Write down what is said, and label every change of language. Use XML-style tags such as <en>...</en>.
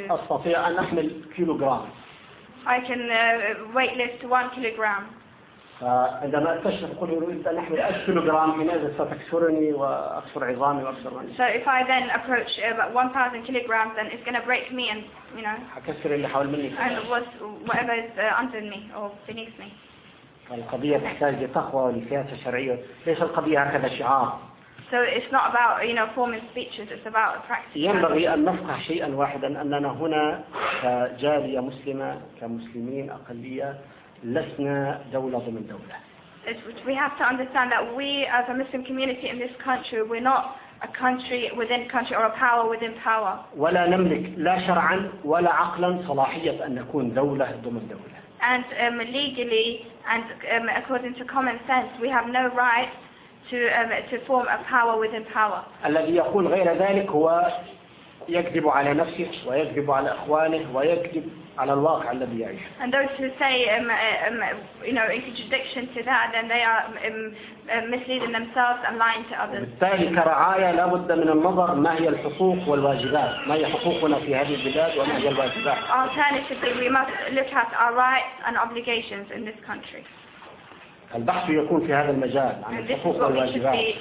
<ar>أنا أستطيع أن أحمل كيلوغرام.</ar> <en>I can weight lift 1 kilogram.</en> <ar>عندما أكتشف قل أريد أن أحمل</ar> <en>1 kilogram</en> <ar>من هذا ستكسرني وأكسر عظامي وأكسر رأسي.</ar> <en>So if I then approach about 1,000 kilograms, then it's going to break me and you know.</en> <ar>أكسر اللي حول مني.</ar> <en>And whatever is under me or beneath me.</en> <ar>فالقضية تحتاج لتقوى ولسياسة شرعية. ليس القضية هكذا شعار.</ar> <en>So it's not about you know forming speeches. It's about practice.</en> <ar>ينبغي أن نفقه شيئا واحدا أننا هنا كجالية مسلمة كمسلمين أقلية. لسنا دولة ضمن دولة.</ar> <en>We have to understand that we, as a Muslim community in this country, we're not a country within country or a power within power.</en> <ar>ولا نملك لا شرعا ولا عقلا صلاحية أن نكون دولة ضمن دولة.</ar> <en>And legally and according to common sense, we have no right to form a power within power.</en> <ar>الذي يقول غير ذلك هو يكذب على نفسه ويكذب على إخوانه ويكذب. على الواقع الذي يعيش.</ar> <en>And those who say, you know, in contradiction to that, then they are misleading themselves and lying to others.</en> <ar>بالتالي كرعاية لا بد من النظر ما هي الحقوق والواجبات، ما هي حقوقنا في هذه البلاد وما هي الواجبات.</ar> <en>Alternatively, we must look at our rights and obligations in this country.</en> <ar>البحث يكون في هذا المجال عن الحقوق والواجبات.</ar>